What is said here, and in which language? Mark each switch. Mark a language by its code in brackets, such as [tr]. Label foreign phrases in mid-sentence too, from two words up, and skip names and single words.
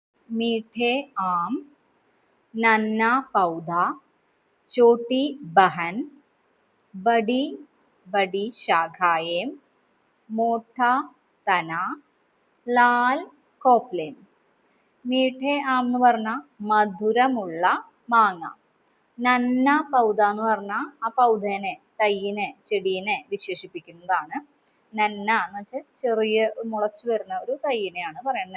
[hi] मीठे आम, नन्ना पौधा, छोटी बहन, बड़ी बड़ी शाखाएं, मोटा तना, लाल കോപ്ലേം. मीठे आम [ml] എന്ന് പറഞ്ഞാൽ മധുരമുള്ള മാങ്ങ. [hi] नन्ना पौधा [ml] എന്ന് പറഞ്ഞാൽ ആ പൗധേനെ, തയ്യിനെ, ചെടീനെ വിശേഷിപ്പിക്കുന്നതാണ്. നന്ന എന്ന് വെച്ചാൽ ചെറിയ മുളച്ചു വരുന്ന ഒരു തയ്യിനെയാണ് പറയുന്നത്.